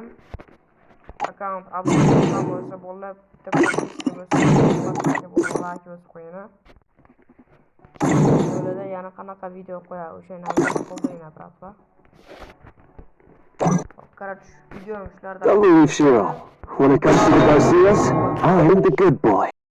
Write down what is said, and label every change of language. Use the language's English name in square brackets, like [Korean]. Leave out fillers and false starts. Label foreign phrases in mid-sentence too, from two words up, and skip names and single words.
[Uzbek] Akkaunt obzor qilgan bo'lsa bo'lib, bitta podpiska bo'lsa, like bosib qo'yinglar. Yo'lida yana qanaqa video qo'yadi, o'shani qo'llayinglar, bratva. Короче, videom shulardan. [English] Don't leave, Shiro. When it comes to the Garcias, I'm the good boy.